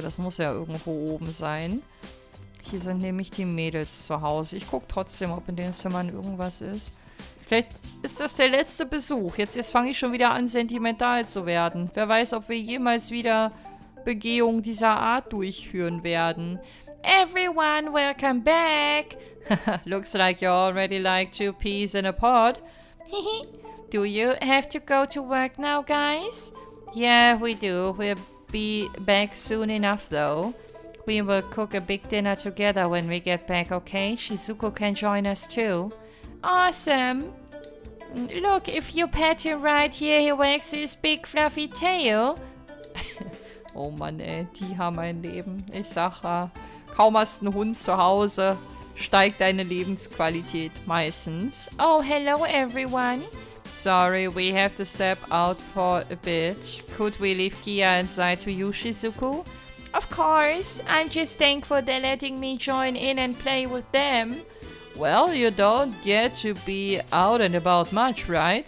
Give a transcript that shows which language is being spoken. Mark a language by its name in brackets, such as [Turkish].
[German] Das muss ja irgendwo oben sein. Hier sind nämlich die Mädels zu Hause. Ich gucke trotzdem, ob in den Zimmern irgendwas ist. Vielleicht ist das der letzte Besuch. Jetzt fange ich schon wieder an, sentimental zu werden. Wer weiß, ob wir jemals wieder Begehungen dieser Art durchführen werden. [English] Everyone, welcome back. Looks like you already like 2 peas in a pod. Do you have to go to work now, guys? Yeah, we do. We'll be back soon enough, though. We will cook a big dinner together when we get back, okay? Shizuku can join us too. Awesome! Look, if you pet him right here, he wags his big fluffy tail. [German] Oh Mann, ey, die haben ein Leben. Ich sag ja, kaum hast einen Hund zu Hause, steigt deine Lebensqualität meistens. [English] Oh, hello everyone. Sorry, we have to step out for a bit. Could we leave Kia inside to you, Shizuku? Of course. I'm just thankful they're letting me join in and play with them. Well, you don't get to be out and about much, right?